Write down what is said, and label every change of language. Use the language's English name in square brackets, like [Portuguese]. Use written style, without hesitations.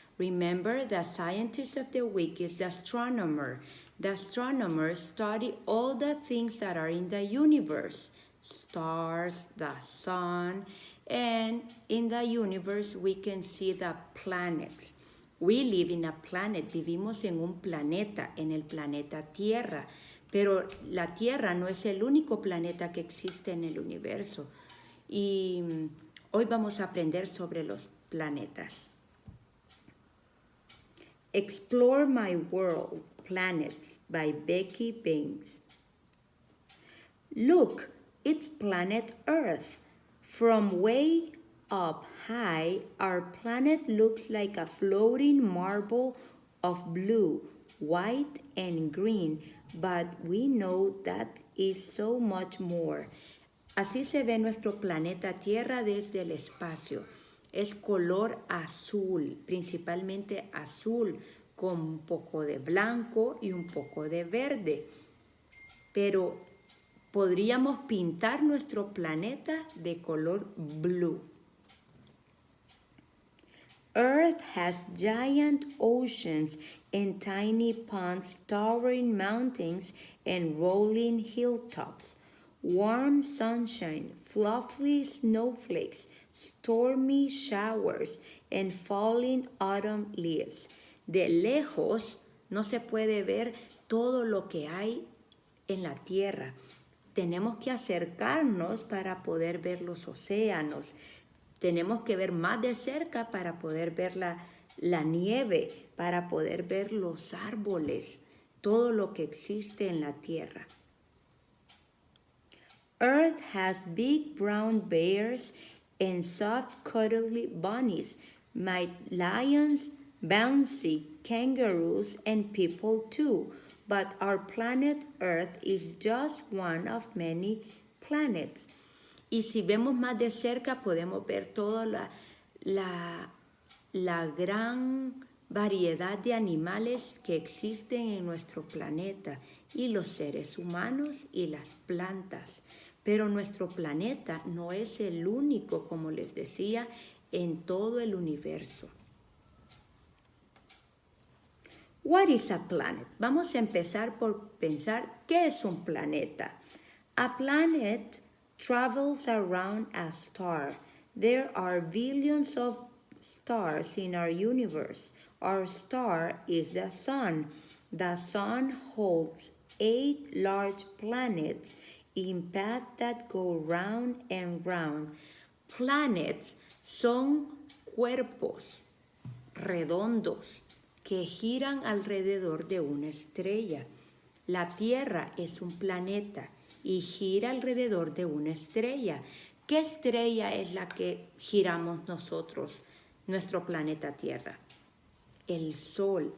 [English] Remember, the scientist of the week is the astronomer. The astronomers study all the things that are in the universe. Stars, the sun, and in the universe we can see the planets. We live in a planet, [Spanish] vivimos en un planeta, en el planeta Tierra, pero la Tierra no es el único planeta que existe en el universo. Y hoy vamos a aprender sobre los planetas. [English] Explore My World, Planets by Becky Banks. Look, it's planet Earth. From way up high, our planet looks like a floating marble of blue, white, and green, but we know that is so much more. [Spanish] Así se ve nuestro planeta Tierra desde el espacio. Es color azul, principalmente azul, con un poco de blanco y un poco de verde. Pero podríamos pintar nuestro planeta de color [English] blue. Earth has giant oceans and tiny ponds, towering mountains, and rolling hilltops. Warm sunshine, fluffy snowflakes, stormy showers, and falling autumn leaves. [Spanish] De lejos no se puede ver todo lo que hay en la tierra. Tenemos que acercarnos para poder ver los océanos. Tenemos que ver más de cerca para poder ver la nieve, para poder ver los árboles, todo lo que existe en la tierra. [English] Earth has big brown bears and soft cuddly bunnies, lions, bouncy kangaroos, and people too. But our planet Earth is just one of many planets. [Spanish] Y si vemos más de cerca podemos ver toda la gran variedad de animales que existen en nuestro planeta y los seres humanos y las plantas. Pero nuestro planeta no es el único, como les decía, en todo el universo. [English] What is a planet? [Spanish] Vamos a empezar por pensar qué es un planeta. [English] A planet travels around a star. There are billions of stars in our universe. Our star is the sun. The sun holds 8 large planets in paths that go round and round. [Spanish] Planets son cuerpos redondos que giran alrededor de una estrella. La Tierra es un planeta y gira alrededor de una estrella. ¿Qué estrella es la que giramos nosotros, nuestro planeta Tierra? El Sol.